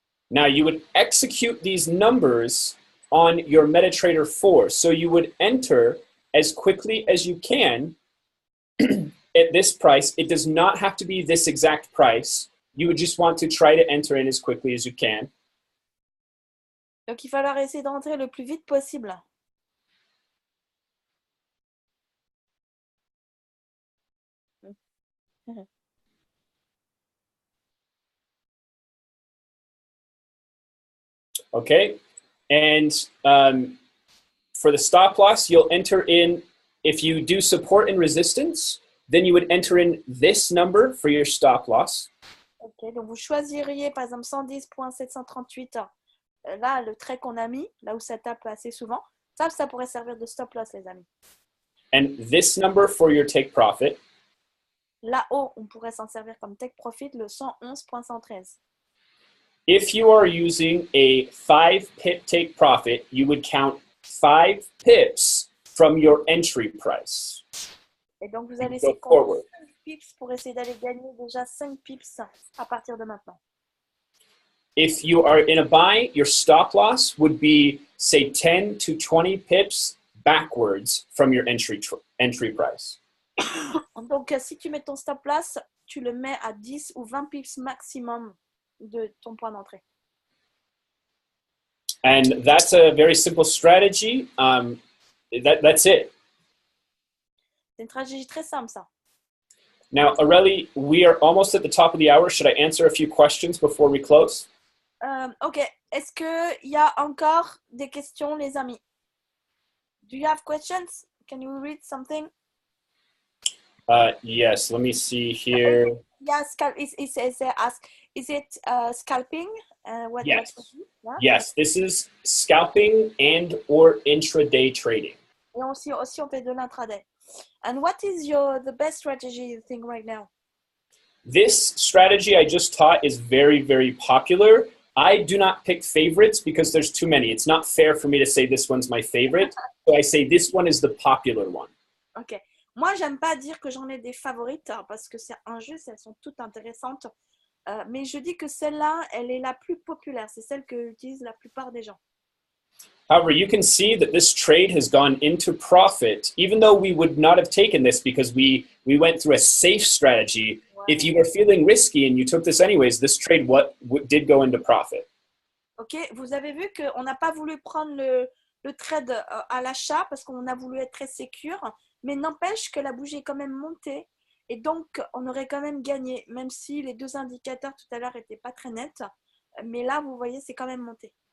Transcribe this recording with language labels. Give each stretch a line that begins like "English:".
English: Now you would execute these numbers on your MetaTrader 4. So you would enter as quickly as you can at this price. It does not have to be this exact price. You would just want to try to enter in as quickly as you can.
French: Donc il va falloir essayer d'entrer le plus vite possible.
English: Okay, and for the stop loss, you'll enter in, if you do support and resistance, then you would enter in this number for your stop loss.
French: Ok, donc vous choisiriez par exemple 110.738, là le trait qu'on a mis, là où ça tape assez souvent, ça pourrait servir de stop loss les amis.
English: And this number for your take profit.
French: Là-haut, on pourrait s'en servir comme take profit, le 111.113.
English: If you are using a 5 pip take profit, you would count 5 pips from your entry price.
French: Et donc vous allez essayer de compter 5 pips pour essayer d'aller gagner déjà 5 pips à partir de maintenant.
English: If you are in a buy, your stop loss would be, say, 10 to 20 pips backwards from your entry price.
French: Donc si tu mets ton stop loss, tu le mets à 10 ou 20 pips maximum de ton point d'entrée.
English: And that's a very simple strategy. That's it.
French: C'est une stratégie très simple, ça.
English: Now, Aurélie, we are almost at the top of the hour. Should I answer a few questions before we close?
French: Ok. Est-ce qu'il y a encore des questions, les amis?
English: Do you have questions? Can you read something? Yes, let me see here. Yes, it says ask. Is it scalping? Yes. Yeah? Yes, this is scalping and or intraday trading.
French: Et aussi on fait de l'intraday.
English: And what is the best strategy you think right now? This strategy I just taught is very, very popular. I do not pick favorites because there's too many. It's not fair for me to say this one's my favorite. So I say this one is the popular one. Ok.
French: Moi, j'aime pas dire que j'en ai des favorites parce que c'est injuste, elles sont toutes intéressantes. Mais je dis que celle-là, elle est la plus populaire. C'est celle que utilisent la plupart des gens.
English: However, you can see that this trade has gone into profit, even though we would not have taken this because we went through a safe strategy. Wow. If you were feeling risky and you took this anyways, this trade did go into profit.
French: Ok, vous avez vu qu'on n'a pas voulu prendre le trade à l'achat parce qu'on a voulu être très sécure, mais n'empêche que la bougie est quand même montée et donc on aurait quand même gagné, même si les deux indicateurs tout à l'heure n'étaient pas très nets. Mais là, vous voyez, c'est quand même monté.